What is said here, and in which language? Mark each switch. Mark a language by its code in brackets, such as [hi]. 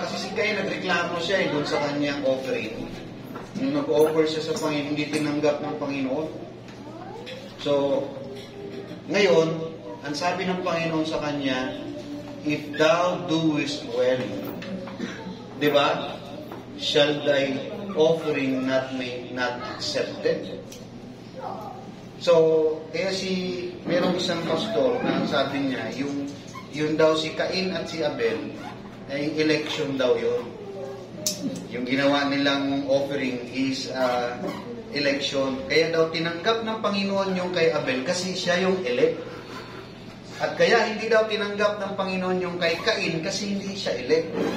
[tl] Kasi si Cain nagreklamo siya doon sa kanyang offering. Nung nag-offer siya sa Panginoon, hindi tinanggap ng Panginoon. So, ngayon, ang sabi ng Panginoon sa kanya, [en] if thou doest well, [tl] di ba? [en] Shall thy offering not accepted? [tl] So, kaya merong isang pastor na sabi niya, yung daw si Cain at si Abel, ay election daw yun. Yung ginawa nilang offering is election. Kaya daw tinanggap ng Panginoon yung kay Abel kasi siya yung elect. At kaya hindi daw tinanggap ng Panginoon yung kay Cain kasi hindi siya elect.